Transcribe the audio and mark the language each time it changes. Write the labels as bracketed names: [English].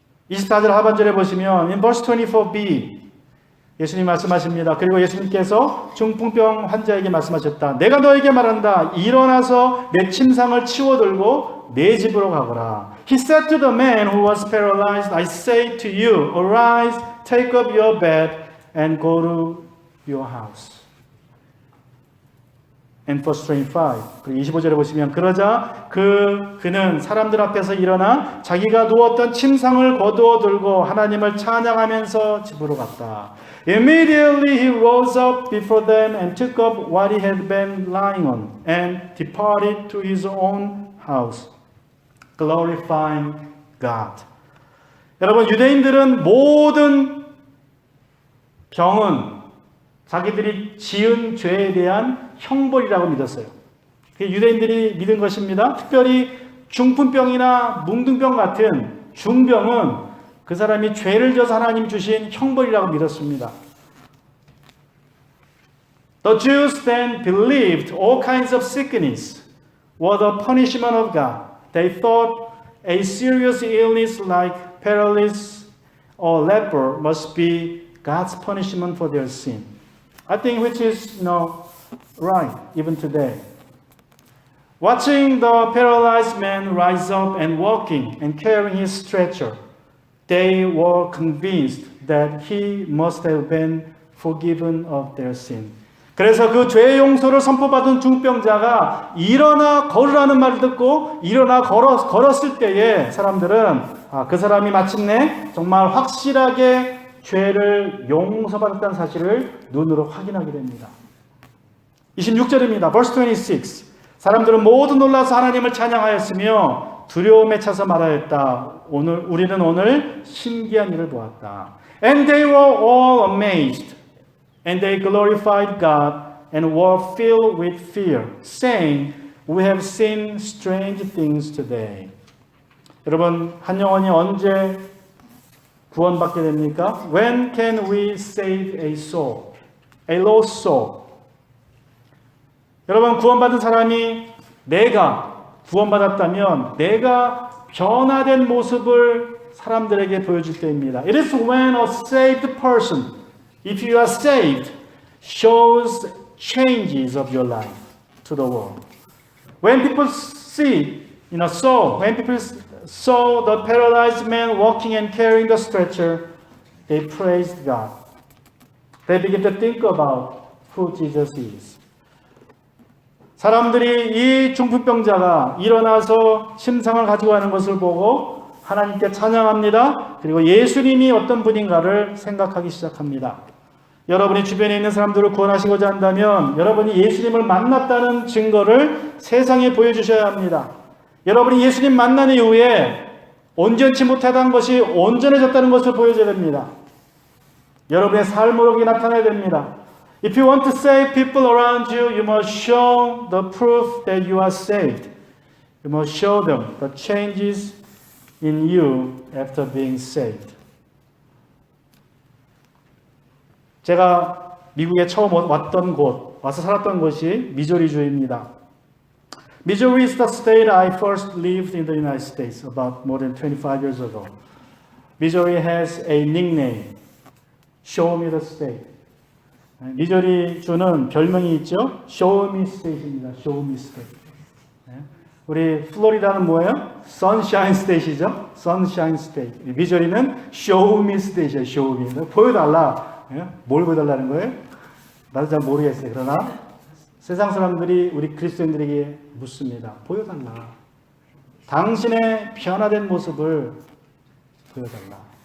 [Korean] 24절 하반절에 보시면 [English] in verse 24b [Korean] 예수님 말씀하십니다. 그리고 예수님께서 중풍병 환자에게 말씀하셨다. 내가 너에게 말한다. 일어나서 내 침상을 치워들고 내 집으로 가거라. [English] He said to the man who was paralyzed, I say to you, arise, take up your bed and go to your house. And verse 25. [Korean] 그리고 25절에 보시면 그러자 그는 사람들 앞에서 일어나 자기가 누웠던 침상을 거두어 들고 하나님을 찬양하면서 집으로 갔다. [English] Immediately he rose up before them and took up what he had been lying on and departed to his own house, glorifying God. [Korean] 여러분, 유대인들은 모든 병은 자기들이 지은 죄에 대한 형벌이라고 믿었어요. 그게 유대인들이 믿은 것입니다. 특별히 중풍병이나 뭉둥병 같은 중병은 그 사람이 죄를 져서 하나님 주신 형벌이라고 믿었습니다. [English] The Jews then believed all kinds of sickness were the punishment of God. They thought a serious illness like paralysis or leper must be God's punishment for their sin. I think which is, right, even today. Watching the paralyzed man rise up and walking and carrying his stretcher, they were convinced that he must have been forgiven of their sin. [Korean] 그래서 그 죄 용서를 선포받은 중병자가 일어나 걸으라는 말을 듣고 일어나 걸었을 때에 사람들은 그 사람이 마침내 정말 확실하게 죄를 용서받았다는 사실을 눈으로 확인하게 됩니다. 26절입니다. [English] Verse 26. [Korean] 사람들은 모두 놀라서 하나님을 찬양하였으며 두려움에 차서 말하였다. 우리는 오늘 신기한 일을 보았다. [English] And they were all amazed, and they glorified God and were filled with fear, saying, We have seen strange things today. [Korean] 여러분, 한 영혼이 언제 구원받게 됩니까? [English] When can we save a soul? A lost soul. 여러분, 구원받은 사람이 내가 구원받았다면 내가 변화된 모습을 사람들에게 보여줄 때입니다. It is when a saved person, if you are saved, shows changes of your life to the world. When people when people saw the paralyzed man walking and carrying the stretcher, they praised God. They began to think about who Jesus is. [Korean] 사람들이 이 중풍병자가 일어나서 침상을 가지고 가는 것을 보고 하나님께 찬양합니다. 그리고 예수님이 어떤 분인가를 생각하기 시작합니다. 여러분이 주변에 있는 사람들을 구원하시고자 한다면 여러분이 예수님을 만났다는 증거를 세상에 보여주셔야 합니다. 여러분이 예수님 만난 이후에 온전치 못하던 것이 온전해졌다는 것을 보여줘야 됩니다. 여러분의 삶으로 그게 나타나야 됩니다. [English] If you want to save people around you, you must show the proof that you are saved. You must show them the changes in you after being saved. [Korean] 제가 미국에 처음 왔던 곳, 와서 살았던 곳이 미조리주입니다. [English] Missouri is the state I first lived in the United States about more than 25 years ago. Missouri has a nickname, Show Me the State. [Korean] 미조리주는 별명이 있죠. Show Me State입니다. [English] Show Me State. [Korean] 우리 플로리다는 뭐예요? Sunshine State이죠. Sunshine State. 미조리는 Show Me State이죠. [English] Show Me. [Korean] 보여달라. 뭘 보여달라는 거예요? 나도 잘 모르겠어요. 그러나 세상 사람들이 우리 그리스도인들에게 묻습니다. 보여달라. 당신의 변화된 모습을 보여달라.